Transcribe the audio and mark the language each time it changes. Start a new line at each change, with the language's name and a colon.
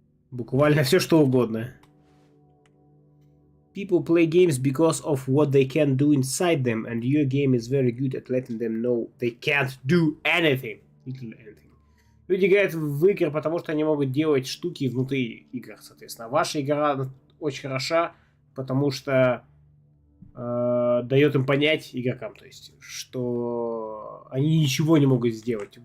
Russian: Буквально все что угодно.
English: People play games because of what they can do inside them, and your game is very good at letting them know they can't do anything. Literally anything.
Russian: Люди играют в игры, потому что они могут делать штуки внутри игр, соответственно. Ваша игра очень хороша, потому что дает им понять игрокам, то есть, что они ничего не могут сделать.